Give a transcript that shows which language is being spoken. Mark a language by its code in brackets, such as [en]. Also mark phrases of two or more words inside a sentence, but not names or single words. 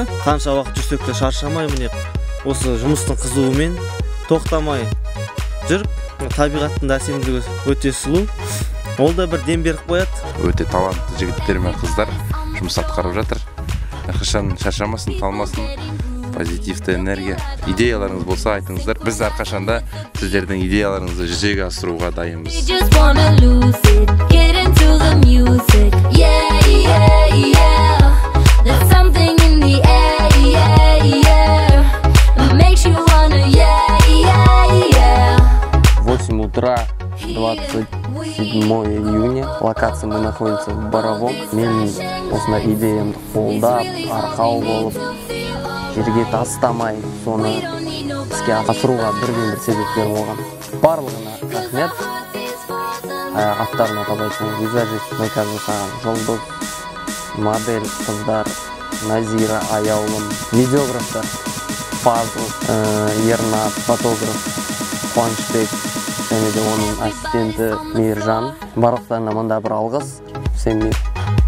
[kk] Қанша уақыт жүрсек те шаршамай, міне осы жұмыстың қызуымен тоқтамай жүріп, табиғаттың әсемдігі өте сұлу. Ол да бір дем беріп қояды. Өте талантты жігіттер мен қыздар жұмыс атқарып жатыр. Әрқашан шаршамасын, талмасын. Позитивті энергия. Идеяларыңыз болса айтыңыздар. Біз әрқашанда сіздердің идеяларыңызды жүзеге асыруға дайынбыз. [ru] В 8 утра 27 июня. Локация мы находимся в Боровом. [kk] Мен осындай идеямды қолдап, арқау болып, жерге тастамай, соны іске асыруға бірден бір себепкер болған. Барлығына рахмет. Аттарын атап айтсам, визажист макияж жасаған Жұлдыз, модель қыздар Назира, Аяулым, видеографтар Фазыл, Ернат, фотограф Қуанышбек, және де оның ассистенті Мейіржан. Барлықтарына мында бір алғыс. [ru] Всем мир.